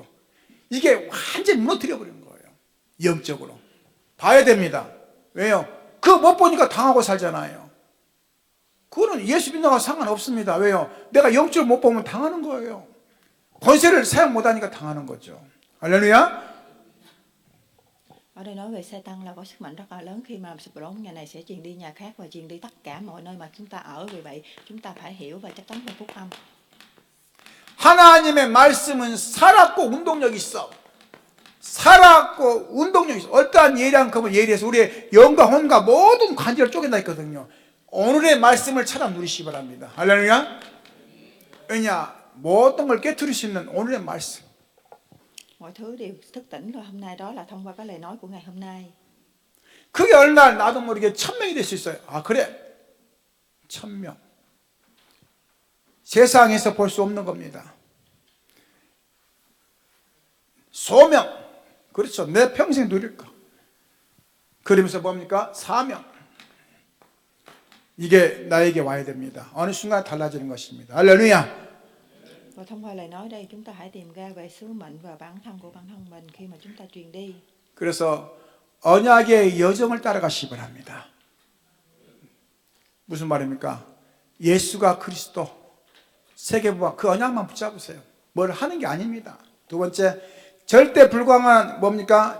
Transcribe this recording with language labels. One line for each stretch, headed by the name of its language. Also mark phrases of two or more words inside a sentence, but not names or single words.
Korean: 이게 완전히 무너뜨려 버리는 거예요. 영적으로. 봐야 됩니다. 왜요? 그거 못 보니까 당하고 살잖아요. 그거는 예수 믿는 거 상관없습니다. 왜요? 내가 영적으로 못 보면 당하는 거예요. 권세를 사용 못하니까 당하는 거죠. 할렐루야.
Vietnamese: Ở đây nói về Satan là có sức mạnh rất là lớn. Khi mà sụp đổ nhà này sẽ truyền đi nhà khác và truyền đi tất cả mọi nơi mà chúng ta ở. Vì vậy chúng ta phải hiểu và chắc chắn về phúc âm.
Korean: 하나님의 말씀은 살았고 운동력이 있어. 살았고 운동력이 있어. 어떠한 예리한 검을 예리해서 우리의 영과 혼과 모든 관절을 쪼갠다 했거든요. 오늘의 말씀을 찾아 누리시기 바랍니다. 할렐루야. 왜냐? 모든 걸 깨트릴 수 있는 오늘의 말씀.
Vietnamese: Mọi thứ đều thức tỉnh rồi hôm nay, đó là thông qua cái lời nói của ngày hôm nay.
Korean: 그게 어느 날 나도 모르게 1000명이 될 수 있어요. 그래. 1000명. 세상에서 볼 수 없는 겁니다. 소명. 그렇죠. 내 평생 누릴 거. 그러면서 뭡니까? 사명. 이게 나에게 와야 됩니다. 어느 순간 달라지는 것입니다. 할렐루야.
Vietnamese: Và thông qua lời nói đây chúng ta hãy tìm ra về sứ mệnh và bản thân của bản thân mình khi mà chúng ta truyền đi.
Korean: 그래서 언약의 여정을 따라가시기 바랍니다. 무슨 말입니까? 예수가 그리스도, 세계부와 그 언약만 붙잡으세요. 뭘 하는 게 아닙니다. 두 번째, 절대 불가능한 뭡니까?